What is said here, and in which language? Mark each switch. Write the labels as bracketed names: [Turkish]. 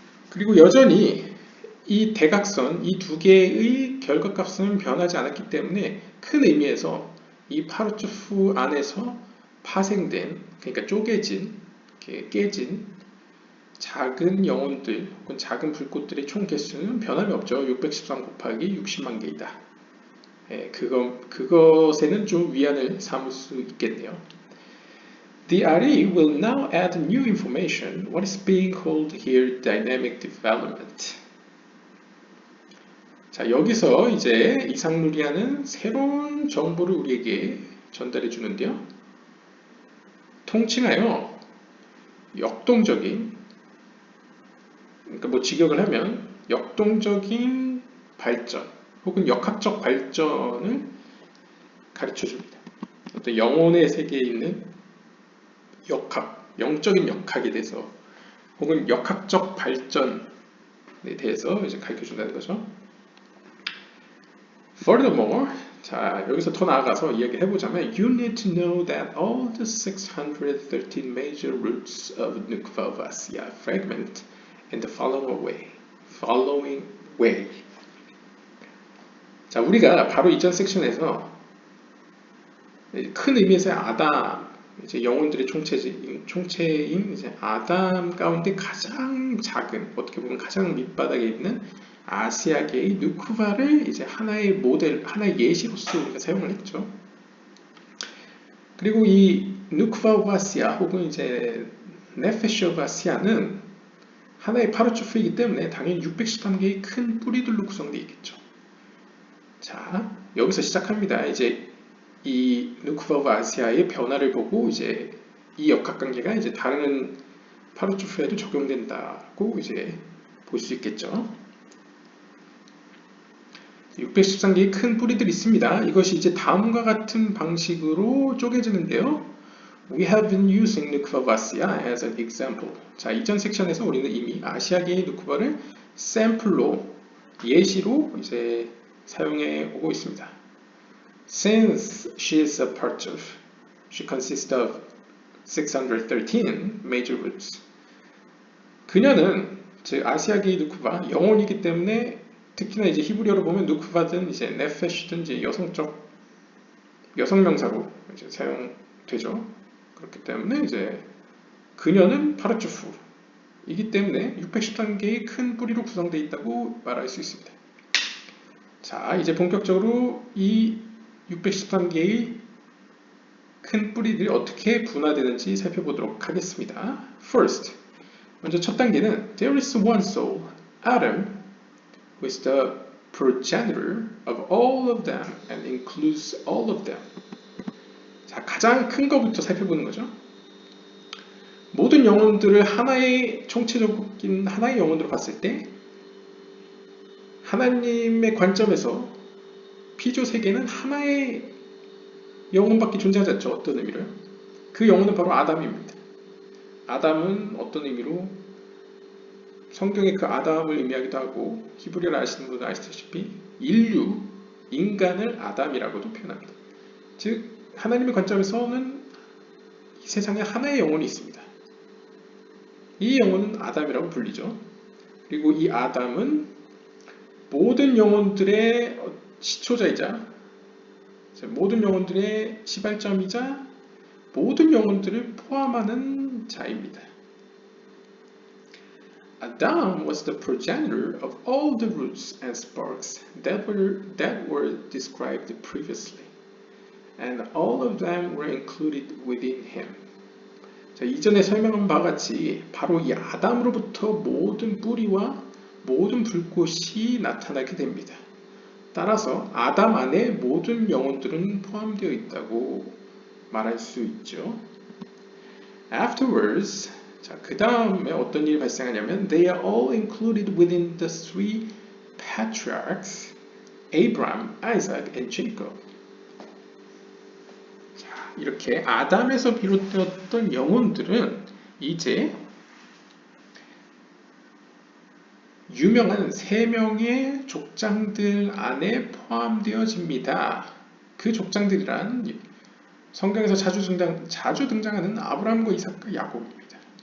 [Korean] 그리고 여전히 이 대각선, 이 두 개의 결과값은 변하지 않았기 때문에 큰 의미에서 이 파르투프 안에서 파생된, 그러니까 쪼개진, 깨진 작은 영혼들 혹은 작은 불꽃들의 총 개수는 변함이 없죠. 613 곱하기 60만 개이다. 그것에는 좀 위안을 삼을 수 있겠네요. [English] The RE will now add new information, what is being called here dynamic development. [Korean] 자, 여기서 이제 이상루리아는 새로운 정보를 우리에게 전달해 주는데요. 통칭하여 역동적인, 그러니까 뭐 직역을 하면 역동적인 발전 혹은 역학적 발전을 가르쳐 줍니다. 어떤 영혼의 세계에 있는 역학, 영적인 역학에 대해서 혹은 역학적 발전에 대해서 이제 가르쳐 준다는 거죠. [English] Furthermore, [Korean] 자, 여기서 더 나아가서 이야기를 해보자면 [English] You need to know that all the 613 major roots of Nukva Vasya fragment in the following way. [Korean] 자, 우리가 바로 이전 섹션에서 큰 의미에서의 아담, 이제 영혼들의 총체인 이제 아담 가운데 가장 작은, 어떻게 보면 가장 밑바닥에 있는 아시아계의 누쿠바를 이제 하나의 모델, 하나의 예시로서 우리가 사용을 했죠. 그리고 이 누쿠바 바시아 혹은 이제 네페쇼 바시아는 하나의 파르초프이기 때문에 당연히 613개의 큰 뿌리들로 구성되어 있겠죠. 자, 여기서 시작합니다. 이제 이 누쿠바 바시아의 변화를 보고 이제 이 역학관계가 이제 다른 파르초프에도 적용된다고 이제 볼 수 있겠죠. 613개의 큰 뿌리들이 있습니다. 이것이 이제 다음과 같은 방식으로 쪼개지는데요. [English] We have been using Nukva Vasya as an example. [Korean] 자, 이전 섹션에서 우리는 이미 아시아계의 누쿠바를 샘플로, 예시로 이제 사용해 오고 있습니다. [English] Since she is a Partouf, she consists of 613 major roots. [Korean] 그녀는 즉 아시아계의 누쿠바, 영혼이기 때문에 특히나 이제 히브리어로 보면 누쿠바든 이제 네페시든 이제 여성 명사로 이제 사용되죠. 그렇기 때문에 이제 그녀는 파르투프이기 때문에 613개의 큰 뿌리로 구성되어 있다고 말할 수 있습니다. 자, 이제 본격적으로 이 613개의 큰 뿌리들이 어떻게 분화되는지 살펴보도록 하겠습니다. [English] First, [Korean] 먼저 첫 단계는 [English] There is one soul, Adam, who is the progenitor of all of them and includes all of them. [Korean] 자, 가장 큰 것부터 살펴보는 거죠. 모든 영혼들을 하나의 총체적인 하나의 영혼으로 봤을 때 하나님의 관점에서 피조 세계는 하나의 영혼밖에 존재하지 않죠. 어떤 의미로요? 그 영혼은 바로 아담입니다. 아담은 어떤 의미로 성경의 그 아담을 의미하기도 하고 히브리어를 아시는 분은 아시다시피 인간을 아담이라고도 표현합니다. 즉 하나님의 관점에서는 이 세상에 하나의 영혼이 있습니다. 이 영혼은 아담이라고 불리죠. 그리고 이 아담은 모든 영혼들의 시초자이자 모든 영혼들의 시발점이자 모든 영혼들을 포함하는 자입니다. [English] Adam was the progenitor of all the roots and sparks that were described previously, and all of them were included within him. [Korean] 자, 이전에 설명한 바와 같이 바로 이 아담으로부터 모든 뿌리와 모든 불꽃이 나타나게 됩니다. 따라서 아담 안에 모든 영혼들은 포함되어 있다고 말할 수 있죠. [English] Afterwards, [Korean] 자, 그 다음에 어떤 일이 발생하냐면 [English] They are all included within the three patriarchs, Abraham, Isaac, and Jacob. [Korean] 자, 이렇게 아담에서 비롯되었던 영혼들은 이제 유명한 세 명의 족장들 안에 포함되어집니다. 그 족장들이란 성경에서 자주 등장하는 아브라함과 이삭과 야곱입니다.